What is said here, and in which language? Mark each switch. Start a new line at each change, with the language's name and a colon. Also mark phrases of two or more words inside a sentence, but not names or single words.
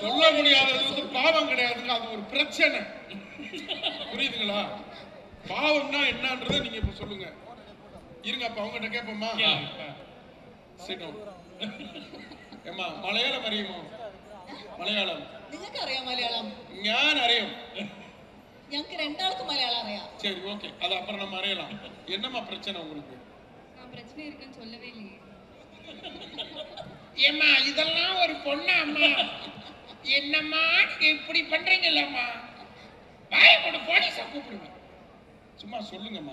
Tamil: சொல்ல முடியாதது வந்து பாவம் கிடையாதுங்க, அது ஒரு பிரச்சனை. புரியுதுங்களா? பாவம்னா என்னன்றதை நீங்க இப்ப சொல்லுங்க. இருங்க, அப்ப அவங்ககிட்ட கேட்போமா? ஏமா மலையாளம் அறியுமோ? மலையாளம்
Malayalam: നിങ്ങൾക്ക് അറിയാം മലയാളം? ഞാൻ അറിയും. ഞങ്ങൾക്ക് രണ്ടാൾക്കും മലയാളം അറിയാം.
Tamil: சரி, ஓகே, அது அப்புறம் நம்ம அறியலாம். என்னமா பிரச்சனை உங்களுக்கு? நான் பிரச்சனை இருக்குன்னு சொல்லவே இல்லையே. ஏமா இதெல்லாம் ஒரு பொண்ணா அம்மா? என்னம்மா இப்படி பண்றீங்கல்லம்மா? வாயை போட்டு போலீஸை கூப்பிடுங்க. சும்மா சொல்லுங்கம்மா.